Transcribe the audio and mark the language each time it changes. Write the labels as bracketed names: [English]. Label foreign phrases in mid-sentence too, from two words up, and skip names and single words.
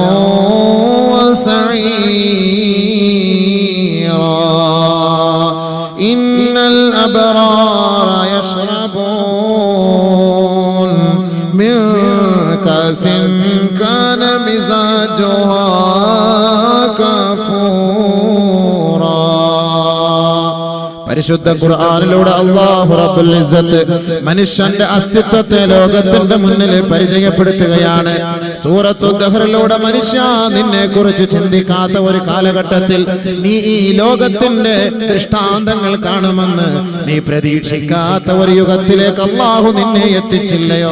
[Arabic] وسعيرا إن الأبرار يشربون من كأس كان مزاجها كافورا. [Malayalam] പരിശുദ്ധ ഖുർആനിലൂടെ അല്ലാഹു [Arabic] رب العزة [Malayalam] മനുഷ്യന്റെ അസ്തിത്വത്തെ ലോകത്തിന്റെ മുന്നിൽ പരിചയപ്പെടുത്തുകയാണ്. സൂറത്തു ദഹ്റിലൂടെ മനുഷ്യ നിന്നെ കുറിച്ച് ചിന്തിക്കാത്ത ഒരു കാലഘട്ടത്തിൽ നീ ഈ ലോകത്തിന്റെ ദൃഷ്ടാന്തങ്ങൾ കാണുമെന്ന് നീ പ്രതീക്ഷിക്കാത്ത ഒരു യുഗത്തിലേക്ക് അല്ലാഹു നിന്നെ എത്തിച്ചില്ലയോ?